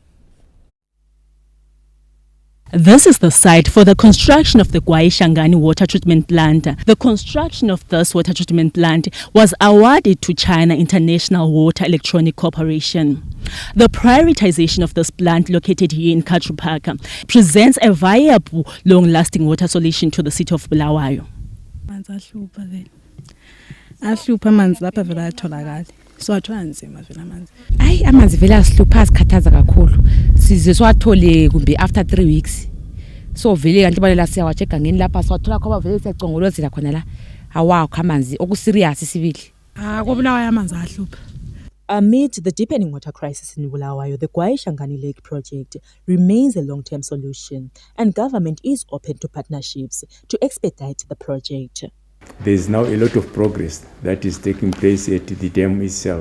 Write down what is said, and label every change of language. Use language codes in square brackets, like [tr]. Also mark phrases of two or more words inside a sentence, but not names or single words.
[en] This is the site for the construction of the Gwaishangani water treatment plant. The construction of this water treatment plant was awarded to China International Water Electronic Corporation. The prioritization of this plant located here in Katru Park presents a viable, long-lasting water solution to the city of Bulawayo. [nd] Ahlupha amanzi lapha vela atholakala so athola nzima vela amanzi amanzi vela ahlupha asikhathaza kakhulu size siwathole kumbe [en] after 3 weeks [nd] so vele kanti balela siyawacheka ngeni lapha siwathola khoba vele siyacongolozela khona la awakho amanzi okuserious sibili kobulawayo amanzi ahlupha. [en] Amid the deepening water crisis in Bulawayo, the Gwaishangani Lake project remains a long-term solution and government is open to partnerships to expedite the project. There is now a lot of progress that is taking place at the dam itself.